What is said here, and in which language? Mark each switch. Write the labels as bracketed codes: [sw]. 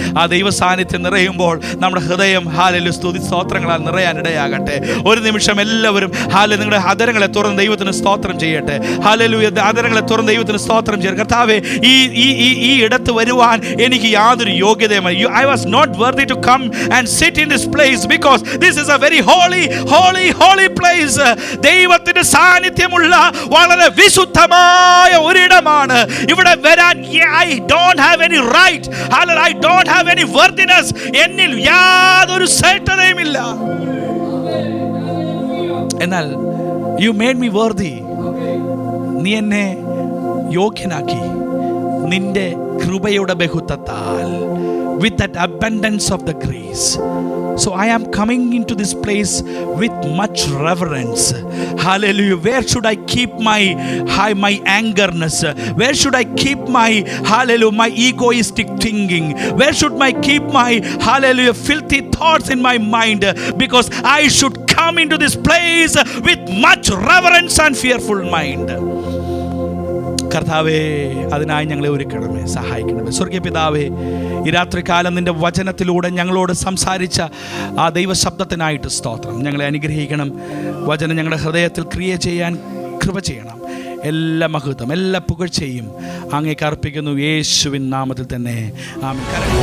[ml] ആ ദൈവ സാന്നിധ്യം നിറയുമ്പോൾ നമ്മുടെ ഹൃദയം ഹല്ലേലൂയ സ്തുതി സ്തോത്രങ്ങളാൽ നിറയാനിടയാകട്ടെ. ഒരു നിമിഷം എല്ലാവരും ഹല്ലേലൂയ നിങ്ങളുടെ അധരങ്ങളെ തുറന്ന് ദൈവത്തിന് സ്തോത്രം ചെയ്യട്ടെ. ഹല്ലേലൂയ, അധരങ്ങളെ തുറന്ന് ദൈവത്തിന് സ്തോത്രം ചെയ്യട്ടെ. കർത്താവേ, ഈ ഇടത്ത് വരുവാൻ എനിക്ക് യാതൊരു യോഗ്യതയുമില്ല. [en] I was not worthy to come and sit in this place because this is a very holy place. [ml] ദൈവത്തിന്റെ സാന്നിധ്യമുള്ള വളരെ വിശുദ്ധമായ ഒരിടമാണ്. ഇവിടെ വരാൻ [en] I don't have any right. I don't have any worthiness. [ml] എന്നിൽ യാതൊരു ശ്രേഷ്ഠതയുമില്ല. എന്നാൽ [en] you made me worthy. [ml] നീ എന്നെ യോഗ്യനാക്കി നിന്റെ കൃപയുടെ ബഹുത്വത്താൽ, [en] with that abundance of the grace. So I am coming into this place with much reverence. Hallelujah. Where should I keep my angerness? Where should I keep my my egoistic thinking? Where should I keep my filthy thoughts in my mind? Because I should come into this place with much reverence and fearful mind. [ml] കർത്താവേ, അതിനായി ഞങ്ങളെ ഒരുക്കണമേ, സഹായിക്കണമേ. സ്വർഗീയ പിതാവേ, ഈ രാത്രികാലം നിൻ്റെ വചനത്തിലൂടെ ഞങ്ങളോട് സംസാരിച്ച ആ ദൈവശബ്ദത്തിനായിട്ട് സ്തോത്രം. ഞങ്ങളെ അനുഗ്രഹിക്കണം. വചനം ഞങ്ങളുടെ ഹൃദയത്തിൽ ക്രിയ ചെയ്യാൻ കൃപ ചെയ്യണം. എല്ലാ മഹത്വം, എല്ലാ പുകഴ്ചയും അങ്ങേക്ക് അർപ്പിക്കുന്നു യേശുവിൻ നാമത്തിൽ തന്നെ. ആമേൻ.